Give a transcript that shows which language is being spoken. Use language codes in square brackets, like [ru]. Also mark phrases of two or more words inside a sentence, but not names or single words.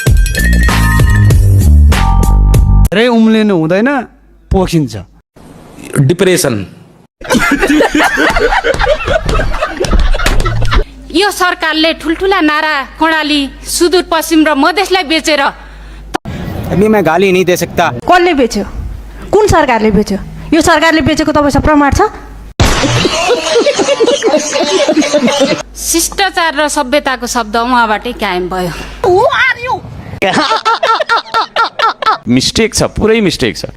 [ne] धेरै उम्लिनु हुँदैन, पोखिन्छ। डिप्रेसन यो सरकारले ठुलठुला नारा कर्णाली सुदूरपश्चिम र मधेसलाई बेचेर [hi] अभी मैं गाली नहीं दे सकता। [ne] कसले बेच्यो? कुन सरकारले बेच्यो? यो सरकारले बेचेको तपाईसँग प्रमाण छ? शिष्टाचार र सभ्यताको शब्द उहाँबाटै कायम भयो। मिस्टेक छ, पुरै मिस्टेक छ।